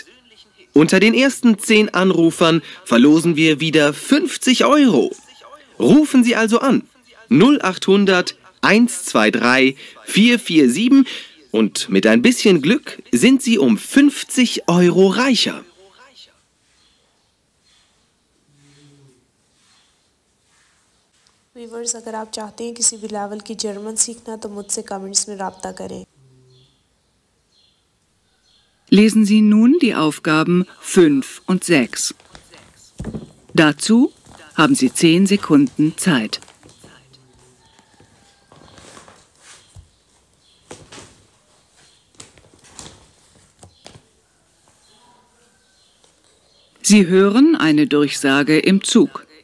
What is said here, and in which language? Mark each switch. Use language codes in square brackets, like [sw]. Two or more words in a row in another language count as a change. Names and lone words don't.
[de] Unter den ersten 10 Anrufern verlosen wir wieder 50 €. Rufen Sie also an 0800 123 447 und mit ein bisschen Glück sind Sie um 50 € reicher. [hi] व्यूवर्स, अगर आप चाहते हैं किसी भी लेवल की जर्मन सीखना तो मुझसे कमेंट्स में राब्ता करें। [de] Lesen Sie nun die Aufgaben 5 und 6. Dazu haben Sie 10 Sekunden Zeit. Sie hören eine Durchsage im Zug.